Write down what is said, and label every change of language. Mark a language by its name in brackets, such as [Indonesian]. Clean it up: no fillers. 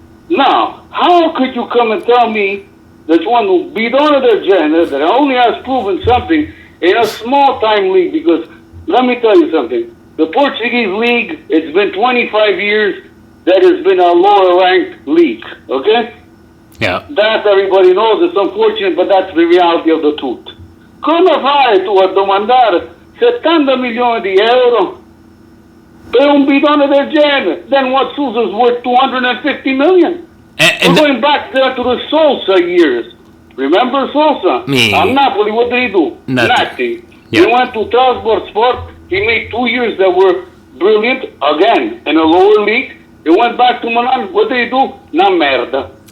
[English] Now, how could you come and tell me that one who [Italian] bidone del genere, [English] that only has proven something in a small-time league? Because, let me tell you something, the Portuguese league, it's been 25 years that has been a lower-ranked league, okay? Yeah. That everybody knows. It's unfortunate, but that's the reality of the truth. [Italian] Come fai tu a domandare 70 milioni di euro per un bidone del genere? [English] Then what Sousa's worth 250 million? And We're going back there to the Sosa years. Remember Sosa? Me. On Napoli, what did he do? Nothing. He Yeah. went to Trabzonspor Sport. He made 2 years that were brilliant. Again, in a lower league. He went back to Milan. What did he do? [Italian] Na merda.